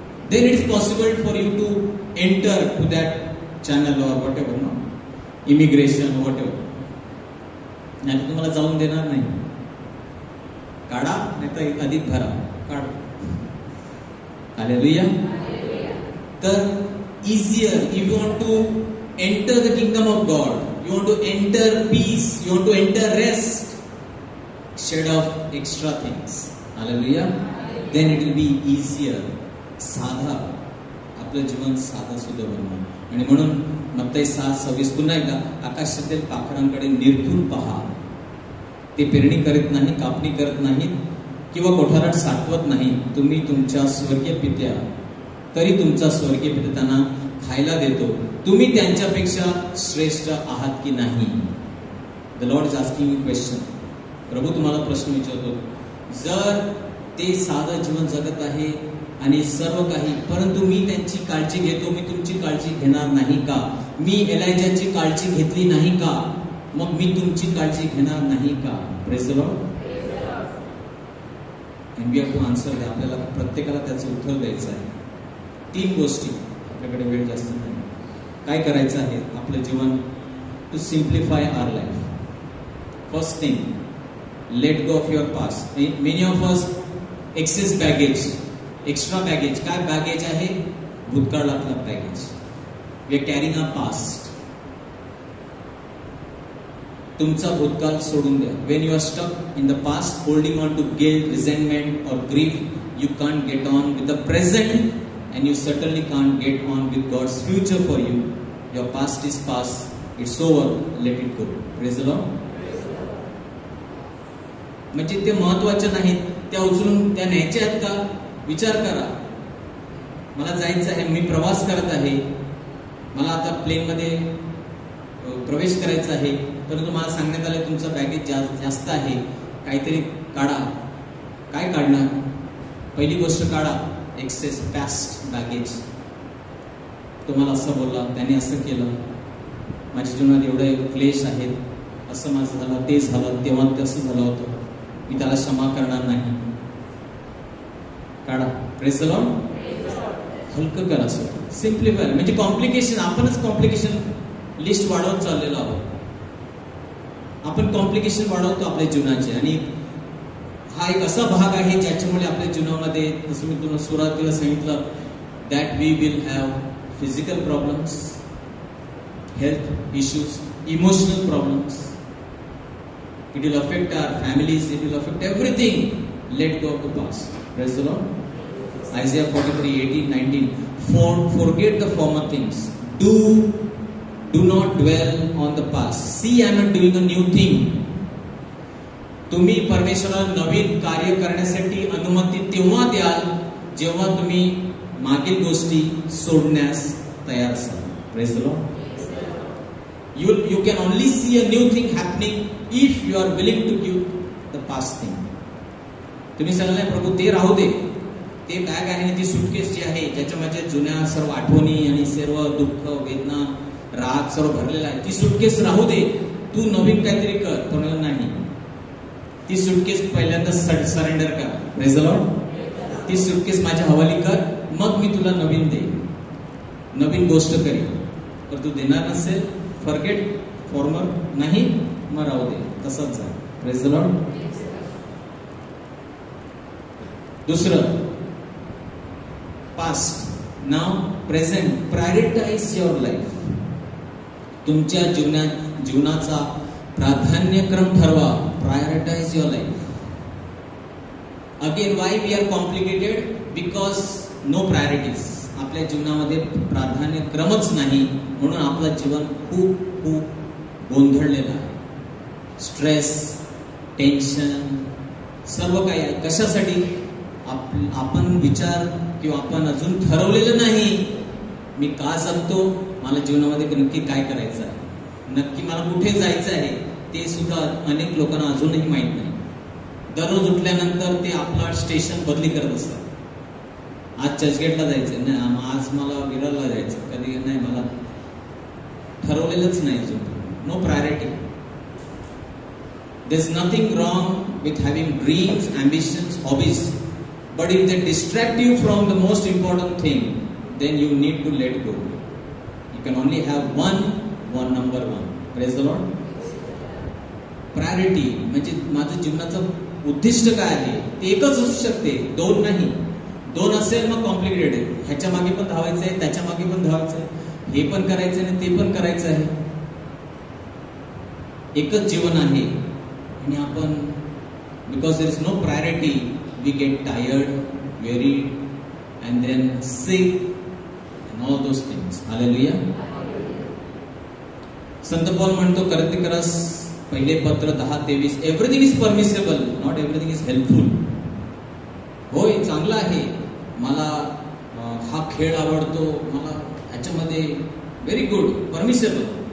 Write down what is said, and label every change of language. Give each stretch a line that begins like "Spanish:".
English: Then it is possible for you to enter to that channel or whatever, no, immigration whatever.
Marathi: नाही तुम्हाला जाऊन देणार नाही. काढा, नाही तर अधिक भरा, काढा. हालेलुया. तर
English: easier, if you want to enter the kingdom of God, you want to enter peace, you want to enter rest, instead of extra things. Hallelujah. Then it will be easier.
Marathi: साधा, आपलं जीवन साधं सुद्धा बनवा. आणि म्हणून मत्ती 6:26 पुन्हा एकदा, आकाशातील पाखरांकडे निरखून पहा, ते पेरणी करत नाही, कापणी करत नाहीत किंवा कोठारात साठवत नाही, तुम्ही तुमच्या स्वर्गीय पित्या, तरी तुमचा स्वर्गीय पिता त्यांना खायला देतो, तुम्ही त्यांच्यापेक्षा श्रेष्ठ आहात की नाही?
English: The Lord is asking you question.
Marathi: प्रभू तुम्हाला प्रश्न विचारतो. जर ते साधं जीवन जगत आहे आणि सर्व काही, परंतु मी त्यांची काळजी घेतो, मी तुमची काळजी घेणार नाही का? मी एलायजाची काळजी घेतली नाही का? मग मी तुमची काळजी घेणार नाही का?
English: Praise the Lord. And we have to answer
Marathi: द्या. आपल्याला प्रत्येकाला त्याचं उत्तर द्यायचं आहे. 3 गोष्टी, आपल्याकडे वेळ जास्त नाही. काय करायचं आहे आपलं जीवन?
English: To simplify our life. First thing, let go of your past. Many of us excess baggage, extra baggage.
Marathi: काय बॅगेज आहे? भूतकाळातला baggage.
English: We are carrying a past.
Marathi: तुमचा भूतकाळ सोडून द्या.
English: When you are stuck in the past, holding on to guilt, resentment और grief, you can't get on with the present. And you certainly can't get on with God's future for you. Your past is past. It's over. Let it go. Praise the Lord.
Marathi: म्हणजे ते महत्वाच्या नाहीत, त्या उचलून त्या न्यायच्या आहेत का? विचार करा. मला जायचं आहे, मी प्रवास करत आहे, मला आता प्लेनमध्ये प्रवेश करायचा आहे, परंतु मला सांगण्यात आलं तुमचं बॅगेज जास्त आहे, काहीतरी काढा. काय काढणार? पहिली गोष्ट काढा एक्सेस पॅस्ट बॅगेज. तुम्हाला असं बोलला, त्याने असं केलं, माझ्या जीवनात एवढे क्लेश आहेत, असं माझं झालं, ते झालं, तेव्हा तसं झालं होतं, मी त्याला क्षमा करणार नाही. काढा.
English: Praise the lord.
Marathi: हलकं करा सर, सिम्प्लिफाय. म्हणजे कॉम्प्लिकेशन, आपणच कॉम्प्लिकेशन लिस्ट वाढवत चाललेलो आहोत. आपण कॉम्प्लिकेशन वाढवतो आपल्या जीवनाचे, आणि हा एक असा भाग आहे ज्याच्यामुळे आपल्या जीवनामध्ये, जसं मी तुम्हाला सुरुवातीला सांगितलं,
English: That we will have physical problems, health issues, emotional problems. It will affect our families, it will affect everything. Let go of the past. Praise the Lord. Isaiah 43:18-19. Forget the former things. Do not dwell on the past. See, I am doing a new thing.
Marathi: तुम्ही परमेश्वराला नवीन कार्य करण्यासाठी अनुमती तेव्हा द्याल जेव्हा तुम्ही मागील गोष्टी सोडण्यास तयार असाल.
English: Praise the Lord. You can only see a new thing happening if you are willing to give the past thing.
Marathi: तुम्ही सांगलाय प्रभू ते राहू दे, ते बॅग आहे, ती सुटकेस जी आहे ज्याच्या माझ्या जुन्या सर्व आठवणी आणि सर्व दुःख, वेदना, राग सर्व भरलेला आहे, ती सुटकेस राहू दे, तू नवीन काहीतरी कर. पण नाही, ती सुटकेस पहिल्यांदा सरेंडर कर.
English: Praise the lord.
Marathi: ती सुटकेस माझ्या हवाली कर, मग मी तुला नवीन दे, नवीन गोष्ट करेन. तर तू देणार नसेल,
English: forget former
Marathi: नाही, मग राहू दे, तसंच आहे.
English: Praise the lord.
Marathi: दुसरं, past, now, present.
English: Prioritise your life.
Marathi: तुमच्या जीवनाचा प्राधान्यक्रम ठरवा.
English: Prioritise your life. Again, why we are complicated? Because no priorities.
Marathi: आपल्या जीवनामध्ये प्राधान्यक्रमच नाही, म्हणून आपलं जीवन खूप खूप गोंधळलेलं आहे. स्ट्रेस, टेन्शन, सर्व काही आहे. कशासाठी? आपण विचार किंवा आपण अजून ठरवलेलं नाही, मी का जगतो, मला जीवनामध्ये नक्की काय करायचं आहे, नक्की मला कुठे जायचं आहे, ते सुद्धा अनेक लोकांना अजूनही माहीत नाही. दररोज उठल्यानंतर ते आपला स्टेशन बदली करत असतात. आज चर्चगेटला जायचं नाही, आज मला विरारला जायचं, कधी नाही, मला ठरवलेलंच नाही अजून.
English: No priority. There is nothing wrong with having dreams, ambitions, hobbies, but if they distract you from the most important thing, then you need to let go. You can only have one number one. Praise the Lord.
Marathi: Priority म्हणजे माझं जीवनाचं उद्दिष्ट काय आहे ते एकच असू शकते, दोन नाही. दोन असेल मग कॉम्प्लिकेटेड आहे. ह्याच्या मागे पण धावायचं आहे, त्याच्या मागे पण धावायचं आहे, हे पण करायचं आहे, ते पण करायचं आहे. एकच जीवन आहे, आणि आपण
English: Because there is no priority, we get tired, wearied, and then sick, and all those things. Hallelujah.
Marathi: संत पौल म्हणतो करंथीकरास पहिले पत्र
English: 10:23, everything is permissible, not everything is helpful.
Marathi: होय, चांगला आहे, मला हा खेळ आवडतो, मला ह्याच्यामध्ये
English: very good,
Marathi: परमिसेबल.